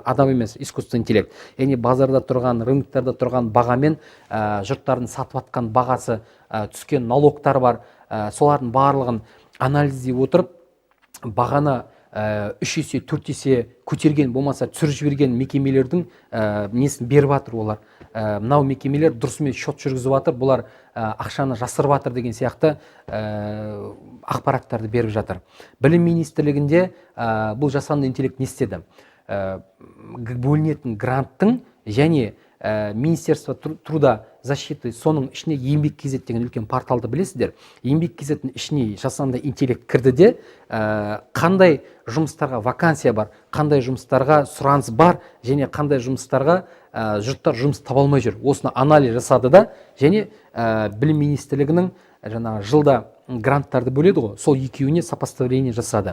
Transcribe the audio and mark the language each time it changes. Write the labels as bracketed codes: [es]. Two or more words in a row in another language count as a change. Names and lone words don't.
[kk] Адам емес, [ru] искусственный интеллект. [kk] Яғни базарда тұрған, рыноктарда тұрған бағамен жұрттардың сатып жатқан бағасы, түскен налогтар бар, солардың барлығын анализдей отырып, бағаны 3 есе, 4 есе көтерген, болмаса түсіріп жіберген мекемелердің несін беріп жатыр олар. Мынау мекемелер дұрысымен шот жүргізіп жатыр, бұлар ақшаны жасырып жатыр деген сияқты ақпараттарды беріп жатыр. Білім министрлігінде бұл жасанды интеллект не істеді? Бөлінетін гранттың және [ru] Министерство труда защиты [kk] соның ішіне еңбек кезет деген үлкен порталды білесіздер. Еңбек кезеттің ішіне жасанды интеллект кірді де, қандай жұмыстарға вакансия бар, қандай жұмыстарға сұраныс бар, және қандай жұмыстарға жұрттар жұмыс таба алмай жүр. Осыны анализ жасады да, және білім министрлігінің жылда гранттарды бөледі ғой, сол екеуіне сопоставление жасады.